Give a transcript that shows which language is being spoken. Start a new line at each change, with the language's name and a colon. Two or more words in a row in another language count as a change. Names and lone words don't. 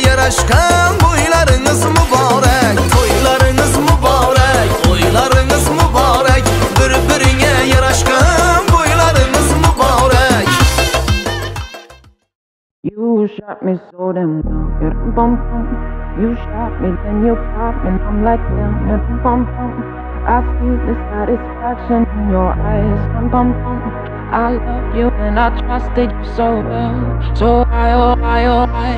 Uzbek: yarashgan to'ylaringiz muborak, to'ylaringiz muborak, to'ylaringiz muborak, bir-biriga yarashgan to'ylaringiz muborak.
English: You shot me so damn well, yeah, bum bum. You shot me, then you popped, and I'm like damn, yeah, bum bum. I see the satisfaction in your eyes, bum bum bum. I loved you and I trusted you so well, so I, oh I, oh I.